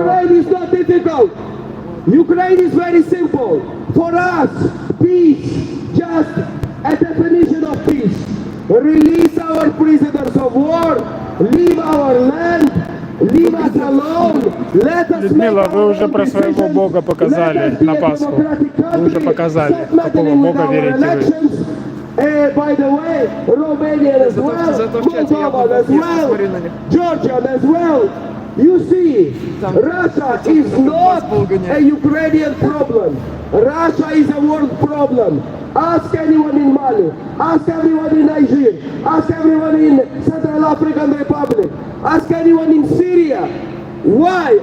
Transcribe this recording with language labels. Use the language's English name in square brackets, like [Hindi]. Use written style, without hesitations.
[English] Ukraine is not difficult. Ukraine is very simple. For us, peace, just a definition of peace. Release our prisoners of war, leave our land, leave us alone, let us [Russian] Людмила, вы уже про своего Бога показали на Пасху. Вы уже показали, в какого Бога верите вы. [English] By the way, Romanian as well, Moldovan as well, Georgian as well. You see, Russia is not a Ukrainian problem. Russia is a world problem. Ask anyone in Mali, ask everyone in Niger, ask everyone in Central African Republic, ask anyone in Syria. Why?